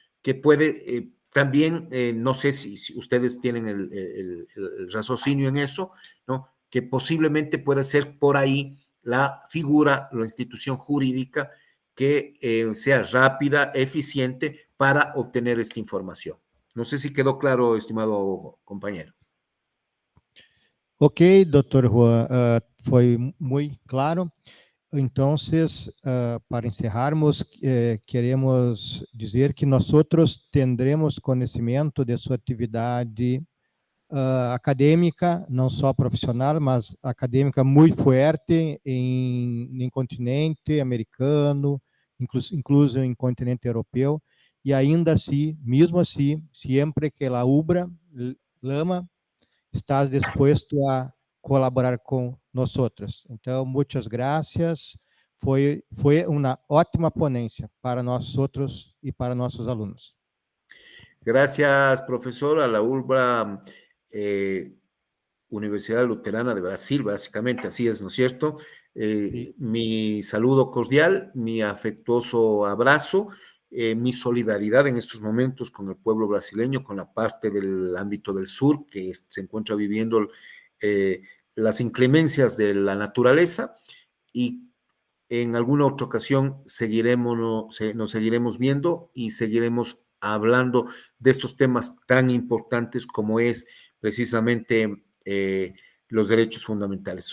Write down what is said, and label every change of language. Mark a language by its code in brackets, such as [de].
[es] Que puede también, no sé si ustedes tienen el raciocinio en eso, ¿no? Que posiblemente puede ser por ahí la figura, la institución jurídica que sea rápida, eficiente para obtener esta información. No sé si quedó claro, estimado compañero. [pt] Ok, doutor Juan, foi muito claro. Então, para encerrarmos, queremos dizer que nós outros tendremos conhecimento de sua atividade acadêmica, não só profissional, mas acadêmica muito forte em continente americano, incluso em continente europeu, e ainda assim, mesmo assim, sempre que a UBRA, Lama, está disposto a colaborar com nós outros. Então, muitas graças. Foi uma ótima ponência para nós outros e para nossos alunos. [es] Gracias, profesor, a la ULBRA Universidad Luterana de Brasil, básicamente, así es, ¿no es cierto? Sí. Mi saludo cordial, mi afectuoso abrazo, mi solidaridad en estos momentos con el pueblo brasileño, con la parte del ámbito del sur que se encuentra viviendo las inclemencias de la naturaleza, y en alguna otra ocasión nos seguiremos viendo y seguiremos hablando de estos temas tan importantes como es precisamente los derechos fundamentales.